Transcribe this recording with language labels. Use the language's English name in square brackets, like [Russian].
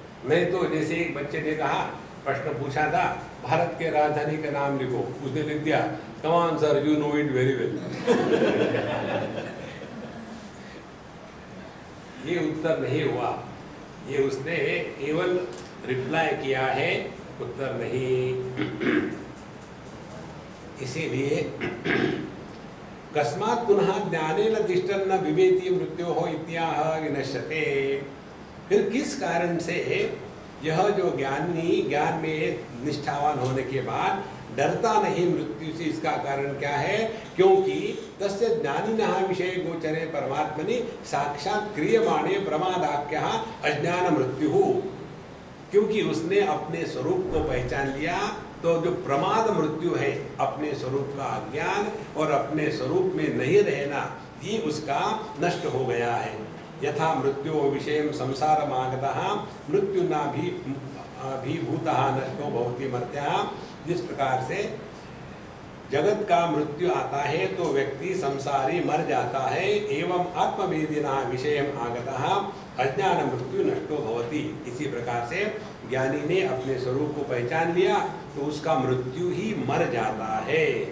[Hindi] नहीं तो जैसे एक बच्चे ने कहा, प्रश्न पूछा था भारत के राजधानी का नाम लिखो, उसने लिख दिया [English] Come on sir you know it very well. [Hindi] ये उत्तर नहीं हुआ, ये उसने केवल रिप्लाई किया है, उत्तर नहीं। [Sanskrit] इसीलिए कस्मात् पुनः ज्ञानेन तिष्ठन् न विवेति मृत्योः इत्याह विनश्यते। [Hindi] फिर किस कारण से यह जो ज्ञानी ज्ञान में निष्ठावान होने के बाद डरता नहीं मृत्यु से, इसका कारण क्या है? [Sanskrit] क्योंकि तस्य ज्ञानिनः विषय गोचरे परमात्मनि साक्षात् क्रियमाणे प्रमादाख्यः अज्ञान मृत्यु। [Hindi] क्योंकि उसने अपने स्वरूप को पहचान लिया, तो जो प्रमाद मृत्यु है, अपने स्वरूप का अज्ञान और अपने स्वरूप में नहीं रहना, ये उसका नष्ट हो गया है। [Sanskrit] यथा मृत्यो विषयं संसारमागतः मृत्युनाभिभूतः नष्टो भवति मर्त्यः। [Hindi] जिस प्रकार से जगत का मृत्यु आता है तो व्यक्ति संसारी मर जाता है, [Sanskrit] एवं आत्मवेदिना विषयम् आगतः अज्ञान मृत्यु नष्टो भवति। [Hindi] इसी प्रकार से ज्ञानी ने अपने स्वरूप को पहचान लिया तो उसका मृत्यु ही मर जाता है।